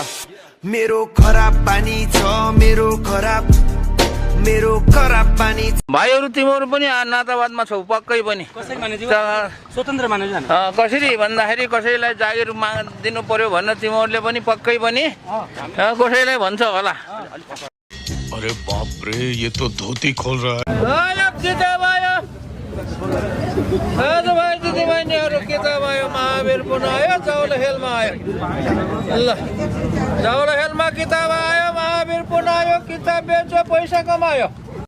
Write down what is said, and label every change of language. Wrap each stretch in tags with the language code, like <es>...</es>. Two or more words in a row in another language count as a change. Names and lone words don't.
<ne>मेरो खराब पानी छ मेरो खराब पानी छ। भाइहरू तिमीहरू पनि नातावादमा छौ पक्कै पनि स्वतन्त्र मानेर जानु कसरी भन्दाखेरि कसैलाई जागिर दिनु पर्यो भन्न तिमीहरूले पनि पक्कै पनि कसैलाई भन्छ होला</ne> <hi>अरे बाप रे ये तो धोती खोल रहा है</hi> <ne>भाइ दिदीबहिनीहरू किताब आयो महावीर पुन आयो चाउल खेलमा आयो ल चाउल खेलमा किताब आयो महावीर पुन आयो किताब बेच्यो पैसा कमायो</ne>